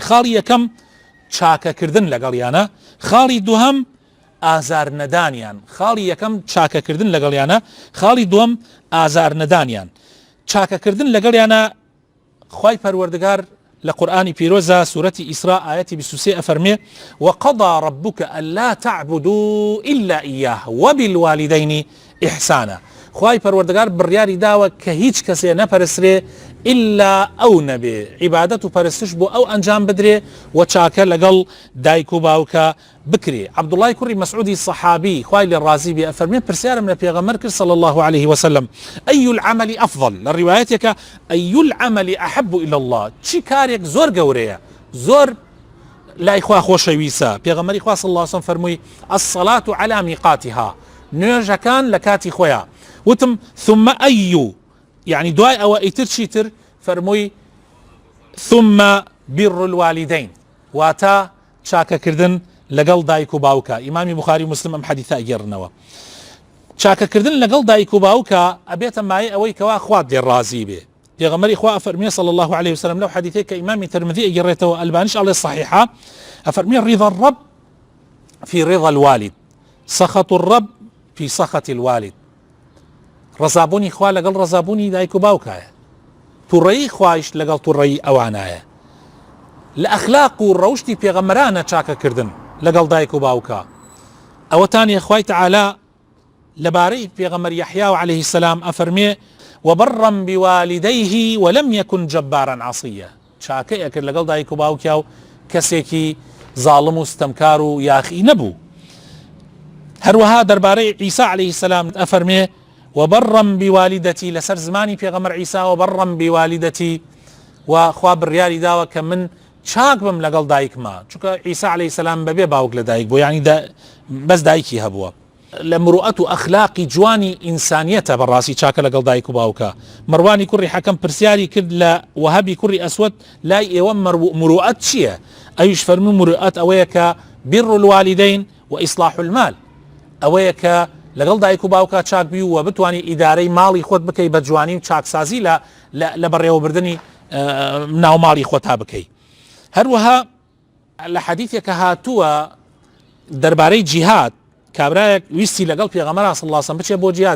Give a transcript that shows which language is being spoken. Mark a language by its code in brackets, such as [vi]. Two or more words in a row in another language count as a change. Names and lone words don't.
[ckb] خاڵی یەکەم چاکەکردن لەگەڵیانە، خاڵی دووهەم ئازار نەدانیان. خاڵی یەکەم چاکەکردن لەگەڵیانە، خاڵی دووەم ئازار نەدانیان. چاکەکردن لەگەڵیانە خوای پەروەردگار لە قورئانی پیرۆزە سوورەتی ئیسراء ئاەتی 23 ئەفەرمێ [ar] وقضى ربك ألا تعبدوا إلا إياه وبالوالدين إحسانا. [ckb] خوای پەروەردگار بڕیاری داوە کە هیچ کەسێ نەپەرسرێ ئللا ئەو نەبێ، عیبادەت و پەرستش بۆ ئەو ئەنجام بدرێ و چاکە لەگەڵ دایک و باوکە بکرێ. عەبدوڵای کوڕی مەسعودی سەحابی خوای لێ ڕازی بێ ئەفەرمێ پرسیارم لە پێغەمبەر کرد [ar] صلی الله عليه وسلم ئەی العمل ئەفضل، [ckb] لە ڕیوایەتێکە [ar] ئەی العمل ئەحب إلى الله، [ckb] چی کارێک زۆر گەورەیە، زۆر لای خوا خۆشەویستە. پێغەمبەری خوا [ar] صلی الله عليه وسلم [ckb] فەرمووی [ar] الصلاة على ميقاتها، [ckb] نوێژەکان لە کاتی خۆیان. وتم [ar] ثم أي، [ckb] يعني دوای ئەوە ئیتر چیتر؟ [ar] فەرمووی ثم بر الوالدين، [ckb] واتە چاکەکردن لەگەڵ دایک و باوکە. ئیمامی بوخاری و مسلم ئەم حەدیثە ئەگێڕنەوە. چاکەکردن لەگەڵ دایک و باوکە ئەبێتە مایە ئەوەی کەوا خوا دێ ڕازی بێ. پێغەمبەری خوا ئەفەرمێ [ar] صلی الله عليه وسلم [ckb] لەو حەدیثەیە کە ئیمامی ترمذی ئەگێڕێتەوە، ئەلبانیش ئەڵێ صحیحە، ئەفەرمێ [ar] رضا الرب في رضا الوالد، سخط الرب في سخط الوالد. [ckb] ڕزابوونی خوا لەگەڵ ڕزابوونی دایک و باوکایە، تووڕەیی خوایش لەگەڵ تووڕەیی ئەوانایە. لە ئەخلاق و ڕەوشتی پێغەمبەرانە چاکەکردن لەگەڵ دایک و باوکە. ئەوەتانێ خوای تەعالا لەبارەی پێغەمبەر یەحیا [ar] عليه السلام [ckb] ئەفەرمێ [ar] وبرا بوالديه ولم يكن جبارا عصيا، [ckb] چاکەی ئەکرد لەگەڵ دایک و باوکیا و کەسێکی زاڵم و ستەمکار و یاخی نەبوو. هەروەها دەربارەی عیسا [ar] عليه السلام [ckb] ئەفەرمێ [ar] وبرا بوالدتي، [ckb] لەسەر زمانی پێغەمبەر عیسا [ar] وبرا بوالدتي، [ckb] و خوا بڕیاری داوە کە من چاک بم لەگەڵ دایکما، چونکە عیسا [ar] عليه السلام [ckb] بەبێ باوک لە دایک بۆ، یعنی بەس دایکی هەبووە. لە مروءەت و ئەخلاقی جوانی ئینسانیەتە بەڕاستی چاکە لەگەڵ دایک و باوکە. مەڕوانی کوڕی حەکەم پرسیاری کرد لە وەهەبی کوڕی ئەسوەد لای ئێوە مروءەت چییە؟ ئەویش فەرمووی مروءەت ئەوەیە کە [ar] بر الوالدين وإصلاح المال، [ckb] ئەوەیە کە لەگەڵ دایک و باوکە چاک بی و بتوانی ئیدارەی ماڵی خۆت بکەی بە جوانی و چاکسازی لە بەڕێوەبردننی ناو ماڵی خۆتا بکەی. هەروەها لە حەدیثێکە هاتووە دەربارەی جیهاد، کابرایەک ویستی لەگەڵ پێغەمبەر [ar] صلی الله عليه وسلم [ckb] بچێ بۆ جیهاد.